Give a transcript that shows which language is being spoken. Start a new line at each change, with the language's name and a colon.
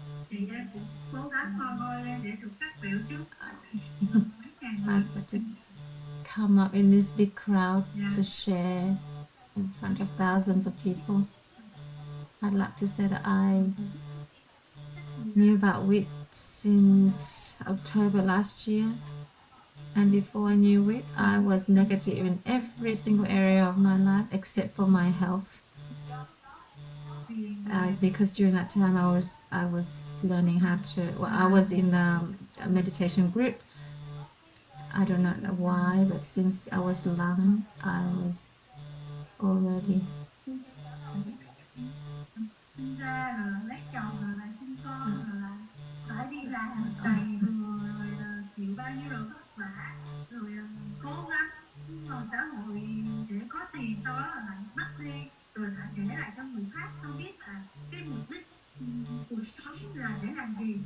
Vietnamese: Thì em cũng cố gắng ngồi lên để được phát biểu trước.
English: I'd like to come up in this big crowd to share in front of thousands of people. I'd like to say that I knew about WIT since October last year, and before I knew WIT, I was negative in every single area of my life except for my health. Because during that time I was learning how to. Well, I was in a meditation group. I don't know why, but since I was young, I was already.
Vietnamese: Sinh ra rồi lấy chồng rồi lại sinh con rồi lại phải đi làm cày bừa rồi chịu bao nhiêu điều vất vả rồi cố gắng ngoài xã hội để có tiền, sau đó là lại mất đi rồi lại để lại cho người khác, không biết là cái mục đích cuộc sống là để làm gì.